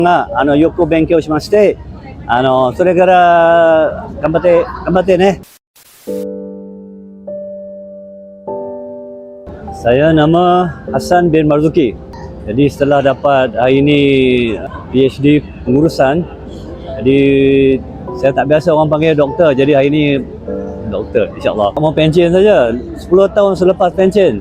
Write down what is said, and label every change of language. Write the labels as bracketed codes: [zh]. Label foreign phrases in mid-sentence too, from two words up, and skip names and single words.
[ja] よく勉強しまして、それから頑張ってね。 [ms] Saya nama Hassan bin Marzuki. Jadi setelah dapat hari ini PhD pengurusan, jadi saya tak biasa orang panggil doktor, jadi hari ini doktor insyaAllah. Mau pension saja, 10 tahun selepas pension.